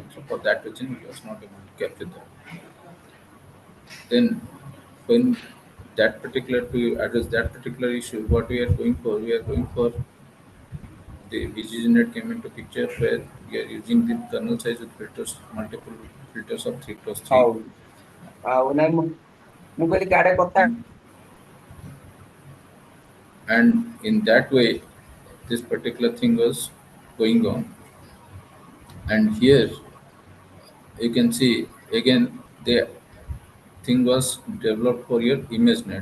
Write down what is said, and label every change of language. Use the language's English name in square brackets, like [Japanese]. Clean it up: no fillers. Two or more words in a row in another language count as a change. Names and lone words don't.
[English] So for that reason, it was not able to capture that. Then when that particular to address that particular issue, what we are going for the VGGNet came into picture where we are using the kernel size with filters, multiple filters of 3 plus 3. [Odia] ହଉ ଆଉ ନାଇଁ ମୁଁ କହିଲି କାଡେ କଥା [English] And in that way, this particular thing was going on. And here you can see again the thing was developed for your ImageNet.